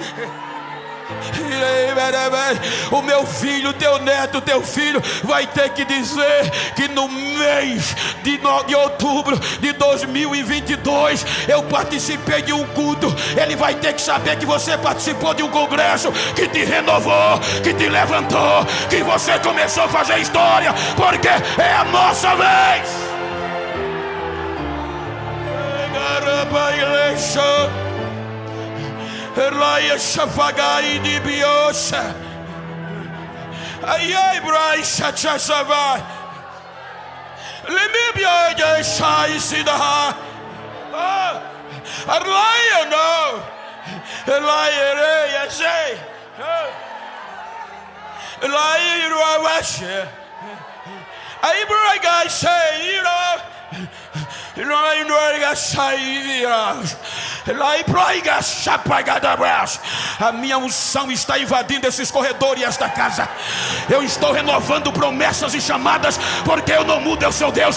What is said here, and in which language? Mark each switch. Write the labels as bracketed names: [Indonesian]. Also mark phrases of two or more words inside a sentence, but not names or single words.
[Portuguese] O meu filho, teu neto, teu filho vai ter que dizer que no mês de outubro de 2022 eu participei de um culto. Ele vai ter que saber que você participou de um congresso que te renovou, que te levantou, que você começou a fazer história, porque é a nossa vez. Erlaia Shafagai de Biosa. Ai, Brai Shachasavai. Lemibia de Shai Sidaha. Erlaia no. Erlaia Reia Sei. Erlaia Ruawashe. Ai, Brai Gai Sei, a minha unção está invadindo esses corredores e esta casa. Eu estou renovando promessas e chamadas, porque eu não mudo, eu sou Deus.